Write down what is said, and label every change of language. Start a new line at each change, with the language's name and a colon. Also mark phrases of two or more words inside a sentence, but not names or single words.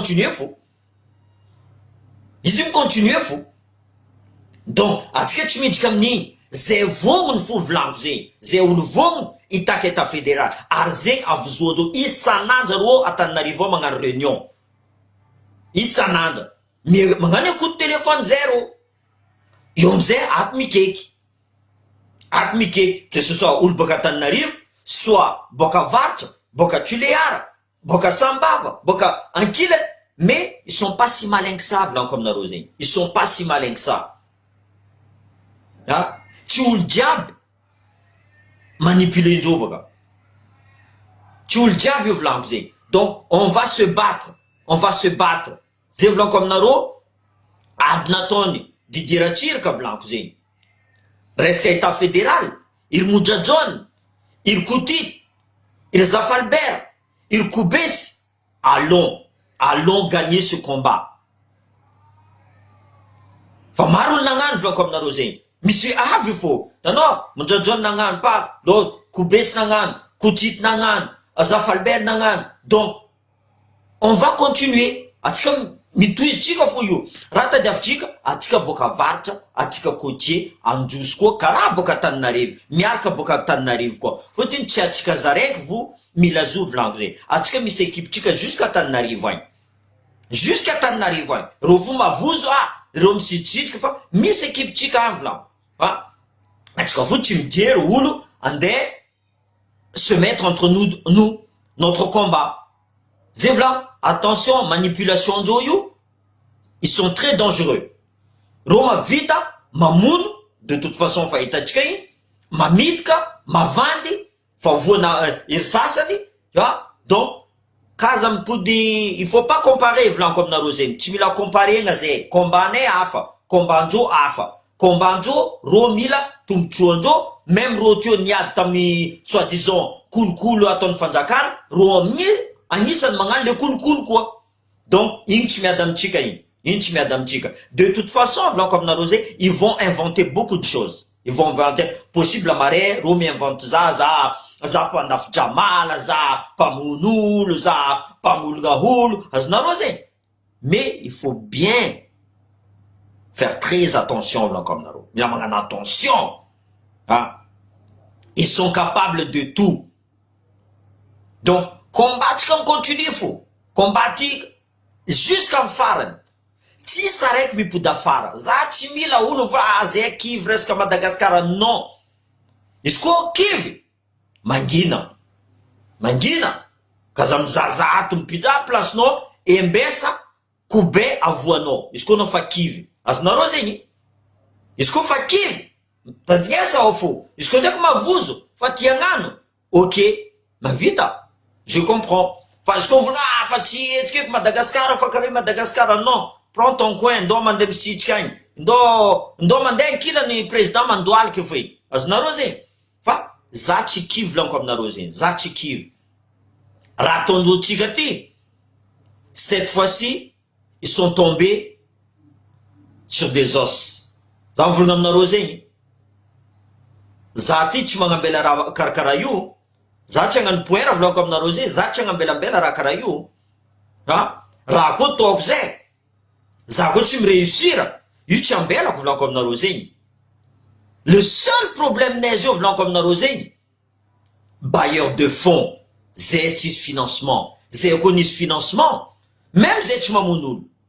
Malagasy: micontinue fo donc atsika tsy midika amin'igny zay vognony fo volaniko zegny zay olo vognony itaka état fédéral ary zegny avozoandreo isan'andro reo Antananarivo magnano réunion isan'andro magnano
French: écoute téléphone
Malagasy: zero eo amizay ato mikeky
French: que ce soit
Malagasy: olo boka Antananarivo soit boka Varatra boka Tuleara boka Sambava boka Ankila
French: mais ils sont pas si malins que ça
Malagasy: volaniko aminareo zegny
French: ils sont pas si malins que ça
Malagasy: tsy olo jiaby manipulendreo boka tsy olo jiaby io volaniko zegny
French: donc on va se battre
Malagasy: zay volaniko aminareo ady nataony Didier Ratsiraka volaniko zegny resaka
French: état fédéral
Malagasy: iry Modradraone iry Kotit iry Zafalbert iry Koubesy
French: allons gagner ce combat
Malagasy: fa maro olo nagnano volaniko aminareo zegny misy avy fô tanao mondradrano nagnano paf lo Koubesy nagnano Koutity nagnano Zafalbert nagnano
French: donc on va continuer
Malagasy: atsika mitoizytsika fo io raha tadiavitrika atsika boka avaritra atsika côtier androso koa karaha boka Tananarivo miaraka boka Tananarivo koa fotiny tsy atsika zaraiky vo mila zo volaniko zay atsika misy équipe-tsika jusqu'à Tananarivo agny jusqu'à Tananarivo agny ro vo mavozo reo misitritriky fa misy équipe-tsika agny volaniko atsika fo tsy mijery olo andeha
French: se mettre entre nous notre combat
Malagasy: zay volaniko
French: attention manipulation
Malagasy: ndreo io
French: ils sont très dangereux
Malagasy: reo mavita mamono
French: de toute façon
Malagasy: fa hitatsika igny mamitika mavandy fa voana ery sasany donc kaza mipody
French: il faut pas comparer
Malagasy: volaniko aminareo zay tsy mila comparegna zay combatnay hafa combatndreo hafa combatndreo ro mila tombotroandreo même ro teo niady tamin'ny soi-disant kolokolo ataon'ny fanjakana ro amin'ny anisany magnano le kolokolo koa donc igny tsy miady amitsika igny tsy miady amitsika
French: de toute façon
Malagasy: volaniko aminareo zay
French: ils vont inventer beaucoup de choses ils vont inventer possible
Malagasy: amare ro miinvente za mpandafitra mala za mpamono olo za mpamologna olo azonareo zay
French: mais il faut bien faire très attention
Malagasy: volaniko aminareo mila magnano attention
French: ils sont capables de tout donc combattre comme continue
Malagasy: fo combattre jusqu'à farany tsisy araiky mipody afara za tsy mila olo va zay kivy resaka Madagasikara non izy koa kivy mangina kaza mizaza ato mipitra placenao embesa kobe avoanao izy koa nao fa kivy azonareo zegny izy koa fa kivy tadignesa ao fo izy koa ndraiky mavozo fa tiagnano ok mavita
French: je comprends
Malagasy: fa izy koa volna fa tsy etsika Madagasikara fa kare Madagasikara non
French: prends ton coin
Malagasy: ndo mandeha misitrika agny ndo mandeha kilany président mandoaliky fo igny azonareo zegny fa za tsy kivy volaniko aminareo zegny za tsy kivy raha ataondrotsika ty
French: cette fois-ci ils sont tombés sur des os
Malagasy: za mivolagna aminareo zegny za ty tsy magnambela raha karakara io za tsy hagnano poera volaniko aminareo zay za tsy hagnambelambela raha karaha io raha koa taoko zay za koa tsy miréussira io tsy ambelako volaniko aminareo zegny
French: le seul problème
Malagasy: nay zio volaniko aminareo zegny
French: bailleur de fonds
Malagasy: zay tsisy financement zay koa nisy financement même zay tsy mamono olo